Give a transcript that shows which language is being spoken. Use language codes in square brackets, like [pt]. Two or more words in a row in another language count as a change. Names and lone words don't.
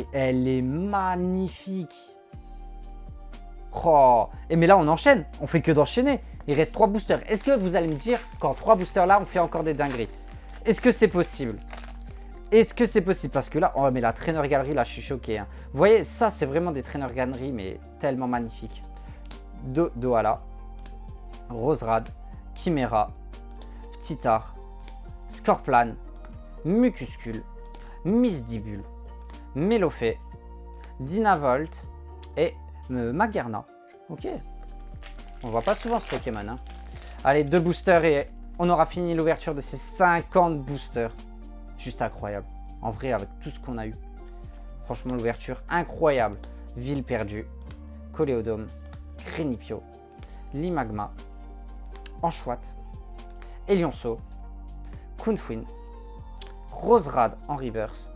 [fr] Elle est magnifique. Oh. Et mais là on enchaîne, on fait que d'enchaîner. Il reste 3 boosters. Est-ce que vous allez me dire qu'en 3 boosters là on fait encore des dingueries? Est-ce que c'est possible? Est-ce que c'est possible? Parce que là, oh mais la Trainer Galerie là je suis choqué. Hein. Vous voyez, ça c'est vraiment des Trainer Galerie mais tellement magnifiques. Doala, Roserade, Chimera, Ptitar, Scorplan, Mucuscule, Misdibule, Melofée, Dynavolt et Magerna. Ok. On voit pas souvent ce Pokémon. Hein. Allez, 2 boosters et on aura fini l'ouverture de ces 50 boosters. Juste incroyable. En vrai, avec tout ce qu'on a eu. Franchement, l'ouverture incroyable. Ville perdue, Coléodome, Grenipio, Limagma, Anchouat, Elionso, Kunfuin, Roserade en reverse.